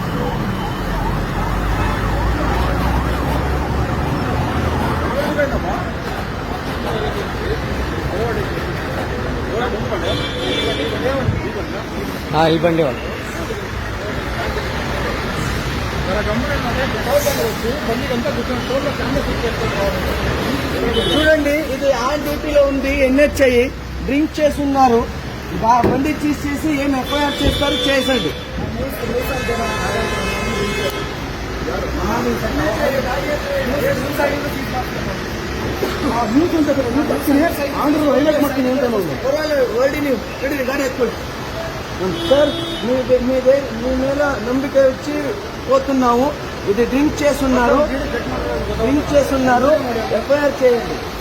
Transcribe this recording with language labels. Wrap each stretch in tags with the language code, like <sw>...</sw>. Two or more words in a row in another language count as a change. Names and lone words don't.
<te>ఈ బండి వాళ్ళు చూడండి, ఇది ఆన్ డ్యూటీలో ఉంది. ఎన్హెచ్ఐ డ్రింక్ చేస్తున్నారు. బండి తీసేసి ఏం ఎఫ్ఐఆర్ చేస్తారు చేసండి.</te> <kn>ಆಂಧ್ರ ಹೈಲೈಟ್ ಮಾಡ್ತೀನಿ ಅಂತ ವರ್ಡಿ ನೀವು ಹಿಡಿದು ಗಾಡಿ ಎತ್ಕೊಳ್ಳಿ ಸರ್.</kn> <te>మీ మీద ನಂಬಿಕೆ వచ్చి పోతున్నాము. ఇది డ్రింక్ చేస్తున్నారు, ఎఫ్ఐఆర్ చేయండి.</te>